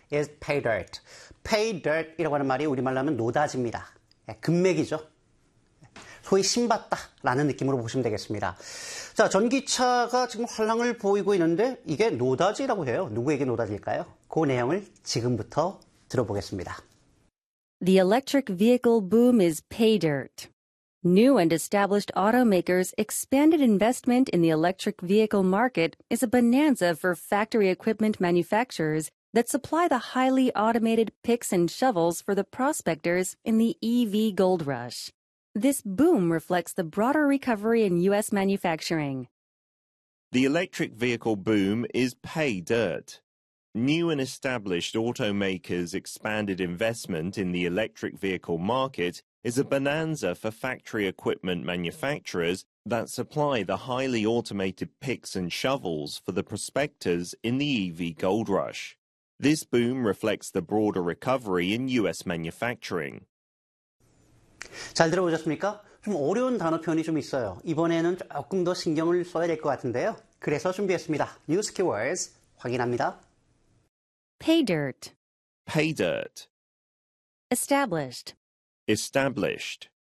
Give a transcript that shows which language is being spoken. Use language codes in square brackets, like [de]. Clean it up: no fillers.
[en] is pay dirt. [ko] pay dirt이라고 하는 말이 우리말로 하면 노다지입니다. 예, 금맥이죠. 소위 신받다라는 느낌으로 보시면 되겠습니다. 자, 전기차가 지금 활황을 보이고 있는데 이게 노다지라고 해요. 누구에게 노다지일까요? 그 내용을 지금부터 들어보겠습니다. [en] The electric vehicle boom is pay dirt. New and established automakers' expanded investment in the electric vehicle market is a bonanza for factory equipment manufacturers that supply the highly automated picks and shovels for the prospectors in the EV gold rush. This boom reflects the broader recovery in U.S. manufacturing. The electric vehicle boom is pay dirt. New and established automakers' expanded investment in the electric vehicle market is a bonanza for factory equipment manufacturers that supply the highly automated picks and shovels for the prospectors in the EV gold rush. This boom reflects the broader recovery in U.S. manufacturing. [ko] 잘 들어보셨습니까? 좀 어려운 단어 표현이 좀 있어요. 이번에는 조금 더 신경을 써야 될 것 같은데요. 그래서 준비했습니다. [en] News keywords [ko] 확인합니다. [en] Pay dirt. Pay dirt. Established. Established.